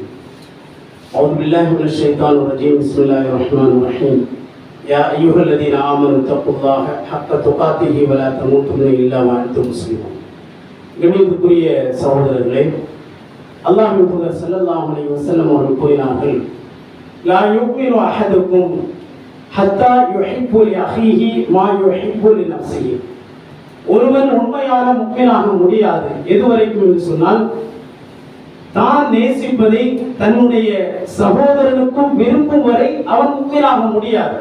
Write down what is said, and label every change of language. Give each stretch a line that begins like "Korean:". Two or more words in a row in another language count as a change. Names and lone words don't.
Arabic: أعوذ بالله من الشيطان الرجيم. بسم الله الرحمن الرحيم. يا أيها الذين آمنوا اتقوا الله حق تقاته ولا تموتن إلا وأنتم مسلمون.
Tamil: கண்ணியத்துக்குரிய சகோதரர்களே, அல்லாஹ்வின் தூதர்
Arabic: صلى الله عليه وسلم
Tamil: அவர்கள் கூறினார்கள்,
Arabic: لا يؤمن أحدكم حتى يحب لأخيه ما يحب لنفسه.
Tamil: ஒருவன் உண்மையான முஃமினாக முடியாது எதுவரைக்கும் என்று சொன்னால், தான் நேசிப்பதை தன்னுடைய சகோதரனுக்கும் விரும்பும் வரை அவன் முஃமினாக முடியாது.